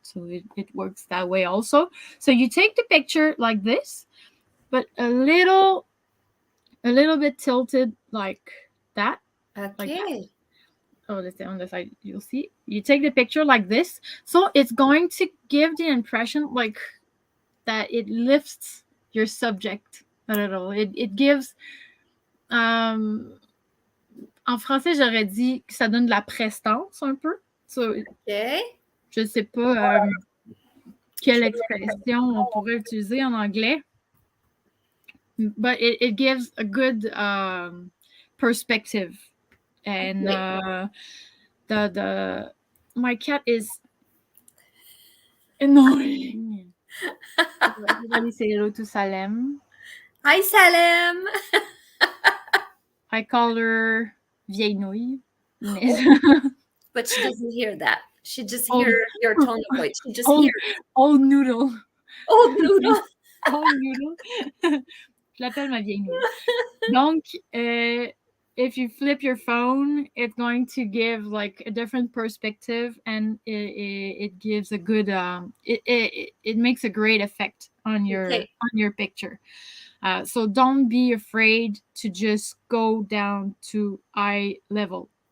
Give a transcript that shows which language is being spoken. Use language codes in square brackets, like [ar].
[en] So it works that way also. So you take the picture like this, but a little bit tilted like that. Okay. Like that. Oh, that's on the side. You'll see. You take the picture like this, so it's going to give the impression like that it lifts your subject a little. It gives. [fr] En français, j'aurais dit que ça donne de la prestance un peu. [en] So, Okay. [fr] je sais pas quelle expression on pourrait utiliser en anglais, [en] but it gives a good perspective. And the my cat is annoying. Everybody say hello to Salem. Hi, Salem. I call her [fr] vieille nouille. [en] But she doesn't hear that. She just hears your tone of voice. She just old, hears. Old noodle. Old noodle. Old noodle. [fr] Je l'appelle ma vieille nouille. [en] Donc, if you flip your phone, it's going to give like a different perspective, and it gives a good it makes a great effect on your picture. So don't be afraid to just go down to eye level.